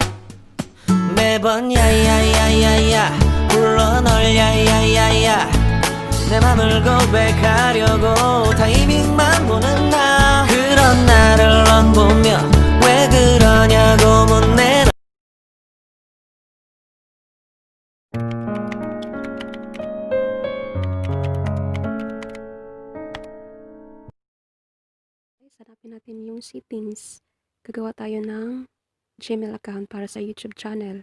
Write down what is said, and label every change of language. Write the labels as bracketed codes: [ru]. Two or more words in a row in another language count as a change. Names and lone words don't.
[ko] 매번 야야야야야 불러 널 야야야야 내 맘을 고백하려고 타이밍만 보는 나. 그런 나를 넌 보며 왜 그러냐고 묻네. [tl] Hanapin natin yung settings. Gagawa tayo ng Gmail account para sa YouTube channel.